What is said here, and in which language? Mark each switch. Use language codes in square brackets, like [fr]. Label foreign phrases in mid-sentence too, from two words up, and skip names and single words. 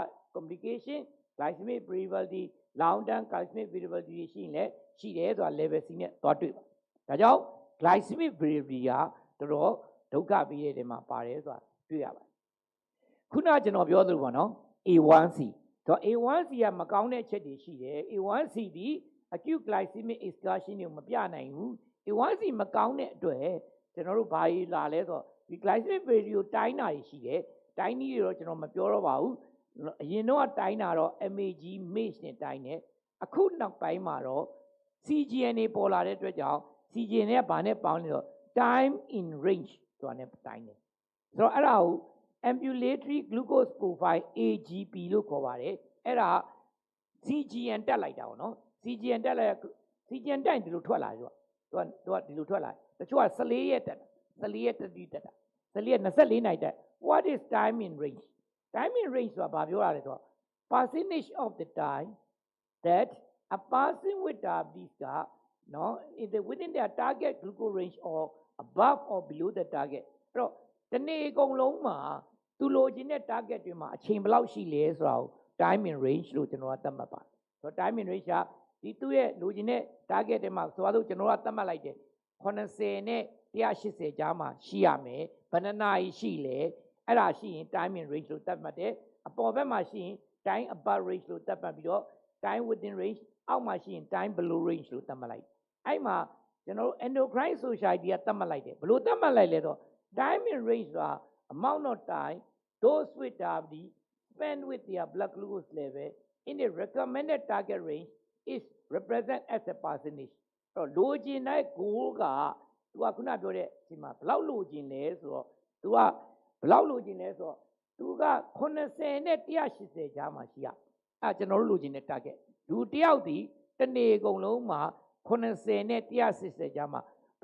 [en] complication glycemic variability long term glycemic variability [my] ရှိရင်လည်းရှိတယ်ဆိုတာ [en] level C [my] နဲ့သွားတွေ့ပါဒါကြောင့် [en] glycemic variability [my] ကတော်တော်ဒုက္ခပေးတဲ့နေရာမှာပါတယ်ဆိုတာတွေ့ရပါတယ်ခုနကျွန်တော်ပြောသလိုပေါ့နော် A1C တော့ A1C ကမကောင်းတဲ့ချက်တွေရှိတယ် A1C ဒီ [en] acute glycemic excursion [my] ကိုမပြနိုင်ဘူး A1C မကောင်းတဲ့အတွက်ကျွန်တော်တို့ဘာကြီးလာလဲဆိုတော့ဒီ [en] glycemic variability [my] ကိုတိုင်းတာရှိတယ်တိုင်းနည်းတွေတော့ကျွန်တော်မပြောတော့ပါဘူး အရင်တော့တိုင်းတာတော့ [en] MAG MACE [my] နဲ့တိုင်းတယ်အခုနောက်ပိုင်းမှာတော့ CGN တွေပေါ်လာတဲ့အတွက်ကြောင့် CGN တွေကဘာနဲ့ပေါင်းလဲဆိုတော့ [en] time in range [my] ဆိုတာနဲ့တိုင်းတယ်ဆိုတော့အဲ့ဒါကို [en] ambulatory glucose profile AGP [my] လို့ခေါ်ပါတယ်အဲ့ဒါ CGN တက်လိုက်တာပေါ့နော် CGN တက်လိုက် CGN တက်ရင်ဒီလိုထွက်လာတယ်သူကဒီလိုထွက်လာတချို့က14ရက်တက်14ရက်တက်ပြီးတက်တာ14ရက်24နိုင်တက် [en] what is time in range time in range [my] ဆိုတာဘာပြောရလဲဆိုတော့ [en] percentage of the time that a person with diabetes [my] ကနော် [en] within their target glucose range or above or below the target [my] အဲ့တော့ဒီနေ့အကုန်လုံးမှာသူလိုချင်တဲ့ target တွေမှာအချိန်ဘယ်လောက်ရှိလဲ ဆိုတာကို [en] time in range [my] လို့ကျွန်တော်ကသတ်မှတ်ပါတယ်ဆိုတော့ [en] time in range [my] ကဒီသူ့ရဲ့လိုချင်တဲ့ target တွေမှာဆိုတော့ကျွန်တော်ကသတ်မှတ်လိုက်တယ်80နဲ့180ကြားမှာရှိရမယ်ဘယ်နှနာရီရှိလဲအဲ့ဒါရှိရင် [en] time in range [my] လို့သတ်မှတ်တယ်အပေါ်ဘက်မှာရှိရင် [en] time above range [my] လို့သတ်မှတ်ပြီး တော့ [en] time within range [my] အောက်မှာရှိရင် [en] time below range [my] လို့သတ်မှတ်လိုက်အဲ့မှာကျွန်တော်တို့ [en] endocrine society [my] ကသတ်မှတ်လိုက်တယ်ဘယ်လိုသတ်မှတ်လိုက်လဲဆိုတော့ [en] time in range [my] ဆိုတာ [en] amount of time those with diabetes spend with their blood glucose level in the recommended target range is represent as a percentage [my] အဲ့တော့လိုချင်တဲ့ goal ကသူကခုနပြောတဲ့ဒီမှာဘယ်လောက်လိုချင်လဲဆိုတော့သူကဘယ်လောက်လိုချင်လဲဆိုတော့သူက80 နဲ့180ကြားမှာရှိရအဲ့ကျွန်တော်တို့လိုချင်တဲ့ target လူတယောက်ဒီတနေ့အကုန်လုံးမှာ80နဲ့180ကြားမှာဘ